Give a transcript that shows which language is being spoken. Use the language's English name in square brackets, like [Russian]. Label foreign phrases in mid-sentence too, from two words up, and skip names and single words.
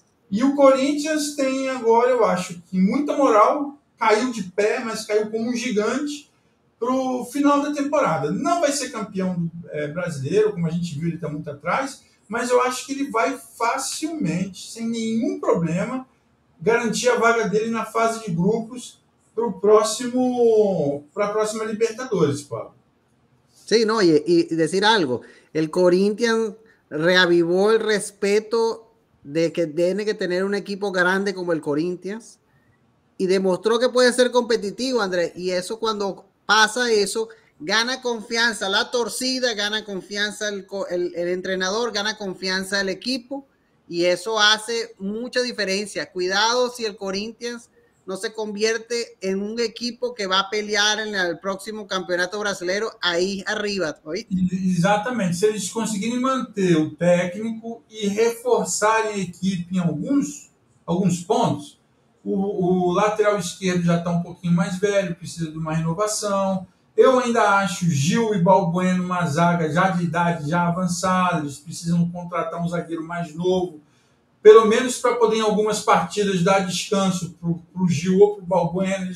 [Portuguese] E o Corinthians tem agora, eu acho que muita moral, caiu de pé, mas caiu como um gigante para o final da temporada. Não vai ser campeão brasileiro, como a gente viu, ele está muito atrás, mas eu acho que ele vai facilmente, sem nenhum problema, garantir a vaga dele na fase de grupos para a próxima Libertadores, Pablo. [Spanish] Sí, no, y decir algo, el Corinthians reavivó el respeto de que tiene que tener un equipo grande como el Corinthians y demostró que puede ser competitivo, Andrés, y eso cuando pasa eso, gana confianza la torcida, gana confianza el entrenador, gana confianza el equipo y eso hace mucha diferencia. Cuidado si el Corinthians no se convierte en un equipo que va a pelear en el próximo campeonato brasileiro aí arriba. ¿Oíste? [Portuguese] Exatamente. Se eles conseguirem manter o técnico e reforçarem a equipe em alguns pontos, o lateral esquerdo já está um pouquinho mais velho, precisa de uma renovação. Eu ainda acho Gil e Balbuena uma zaga já de idade já avançada, eles precisam contratar um zagueiro mais novo, pelo menos para poder em algumas partidas dar descanso para o Gil ou para o Balbuena.